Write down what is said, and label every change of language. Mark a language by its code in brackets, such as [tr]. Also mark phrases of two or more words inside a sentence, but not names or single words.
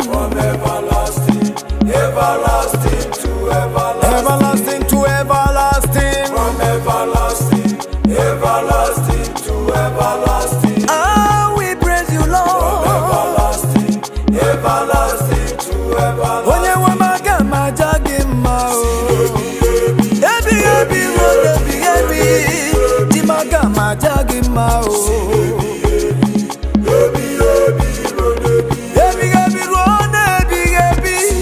[en] From everlasting, everlasting to everlasting. Everlasting to everlasting. From everlasting, everlasting to everlasting. I will praise you, Lord. From everlasting, everlasting to everlasting. [ig] Onye nwe m aga m aja gị mma, o. Ebi, ebi, o, ebi, ebi. Di m aga m aja gị mma, o. Ebi, ebi, ruo n'ebi, ebi.